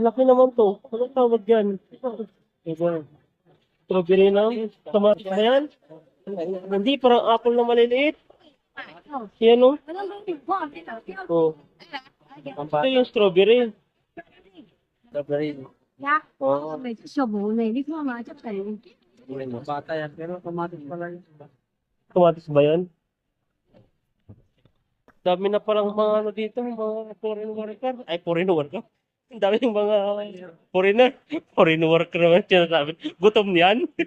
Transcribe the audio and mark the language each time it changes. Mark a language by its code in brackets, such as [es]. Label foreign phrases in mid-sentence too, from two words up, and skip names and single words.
[tl] Laki naman to. Anong tawag yan? Ito. Strawberry na. Tomato ba yan? Hindi, parang apple na maliliit. Yan o. Oh. Ito yung strawberry. Strawberry. [nl] Ja, Oh. met sabon. Nee, niet mama, ik heb geen. [tl] Bata yan, pero kamatis pala yun. Kamatis ba yan? Dami na palang mga dito, mga [en] foreign worker. [tl] Ay, [en] foreign worker. [tl] Ang dami yung mga foreigner. [en] Foreign worker [tl] naman sinasabi. Gutom yan.